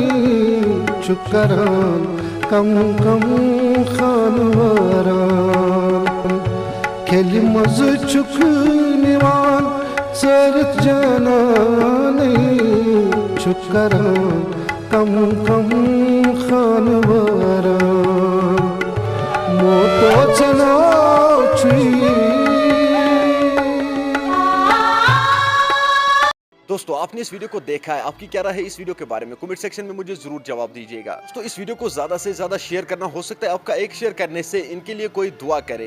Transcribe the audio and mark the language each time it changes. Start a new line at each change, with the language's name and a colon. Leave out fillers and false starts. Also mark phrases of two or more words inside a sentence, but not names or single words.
Kashmiri: چھکران کم خانوران کھیل مز چھک نیوان چرت جانان چھکران کم خانوران مو تو چنا چھئی۔
Urdu: دوستو آپ نے اس ویڈیو کو دیکھا ہے، آپ کی کیا رائے ہے اس ویڈیو کے بارے میں؟
English: comment section
Urdu: میں مجھے ضرور جواب دیجیے گا۔ دوستو اس ویڈیو کو زیادہ سے زیادہ شیئر کرنا، ہو سکتا ہے آپ کا ایک شیئر کرنے سے ان کے لیے کوئی دعا کرے۔